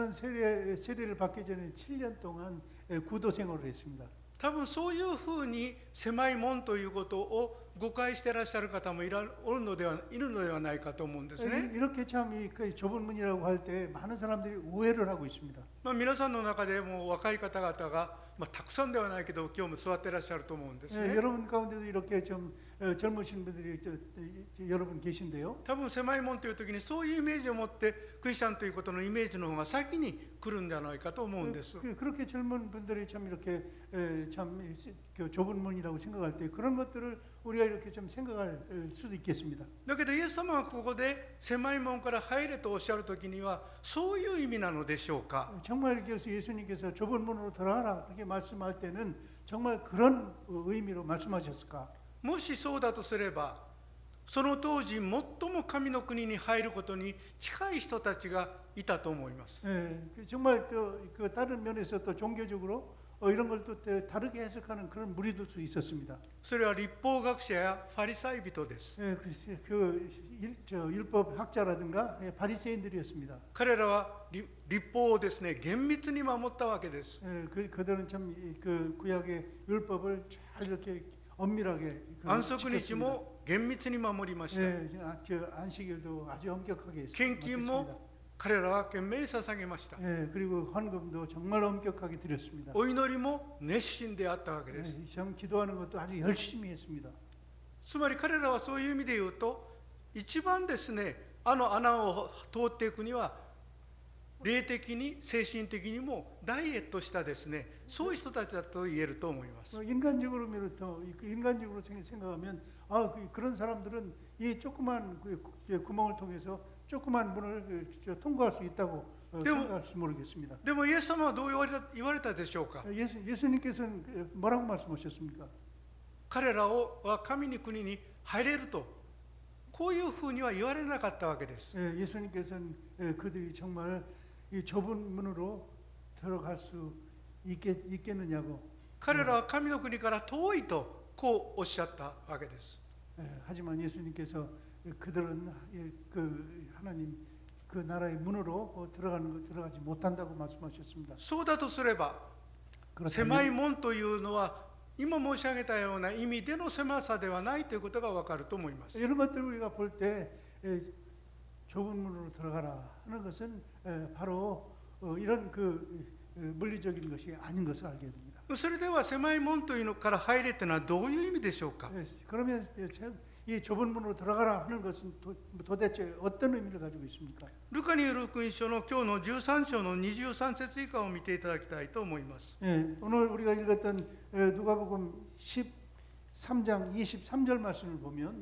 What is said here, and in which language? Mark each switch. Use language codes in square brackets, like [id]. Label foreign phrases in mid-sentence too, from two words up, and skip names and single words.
[ko] 저는 세례를 받기 전에 7년 동안 구도 생활을 했습니다. [ja] 多分そういうふうに狭い門ということを誤解してらっしゃる方もいるのではないかと思うんですね。 [ko] 이렇게 참 그 좁은 문이라고 할 때 많은 사람들이 오해를 하고 있습니다. [ja] 皆さんの中でも若い方々が、たくさんではないけど今日も座ってらっしゃると思うんですね。 [ko] 여러분 가운데도 이렇게 좀 젊으신 분들이 여러분 계신데요. [ja] 多分狭い門という時にそういうイメージを持ってクリスチャンということのイメージの方が先に来るんじゃないかと思うんです。 [ko] 그렇게 젊은 분들이 참 이렇게 참 그 좁은 문이라고 생각할 때 그런 것들을 우리가 이렇게 좀 생각할 수도 있겠습니다. [ja] だけどイエス様はここで狭い門から入れとおっしゃる時にはそういう意味なのでしょうか。 [ko] 정말 예수님께서 좁은 문으로 들어가라 그렇게 말씀할 때는 정말 그런 의미로 말씀하셨을까? [ja] もしそうだとすれば、その当時最も神の国に入ることに近い人たちがいたと思います。 [ko] 정말 그 다른 면에서 또 종교적으로 이런 걸 또 다르게 해석하는 그런 무리도 있었습니다. [ja] それは律法学者やファリサイ人です。 [ko] 율법 학자라든가 바리새인들이었습니다. [ja] 彼らは律法をですね、厳密に守ったわけです。 [ko] 그들은 참 그 구약의 율법을 잘 이렇게 엄밀하게 [ja] 安息日も厳密に守りました。 [ko] 안식일도 아주 엄격하게 [ja] 献金も彼らは懸命に捧げました。 [ko] 그리고 헌금도 정말 엄격하게 드렸습니다. [ja] お祈りも熱心であったわけです。 [ko] 참 기도하는 것도 아주 열심히 했습니다. [ja] つまり彼らはそういう意味で言うと、一番ですね、あの穴を通っていくには霊的に精神的にもダイエットしたですね、そういう人たちだと言えると思います。 [ko] 인간적으로 생각하면 그런 사람들은 이 조그만 구멍을 통해서 조그만 문을 통과할 수 있다고 생각할지 모르겠습니다. [ja] でもイエス様はどう言われたでしょうか。 [ko] 예수님께서는 뭐라고 말씀하셨습니까? [ja] 彼らは神の国に入れると、こういうふうには言われなかったわけです。 [ko] 예수님께서는 그들이 정말 이 좁은 문으로 들어갈 수 있겠느냐고. [ja] 彼らは神の国から遠いとこうおっしゃったわけです。 [ko] 하지만 예수님께서 그들은 그 하나님 그 나라의 문으로 들어가지 못한다고 말씀하셨습니다. [ja] そうだとすれば、狭い門というのは今申し上げたような意味での狭さではないということがわかると思います。 [ko] 이런 것들을 우리가 볼 때 좁은 문으로 들어가라 하는 것은 바로 이런 그 물리적인 것이 아닌 것을 알게 됩니다. [ja] それでは狭い門というのから入れというのはどういう意味でしょうか。 [ko] 그러면 이 좁은 문으로 들어가라 하는 것은 도대체 어떤 의미를 가지고 있습니까? [ja] ルカによる福音書の今日の13章の23節以下を見ていただきたいと思います。 [ko] 오늘 우리가 읽었던 누가복음 13장 23절 말씀을 보면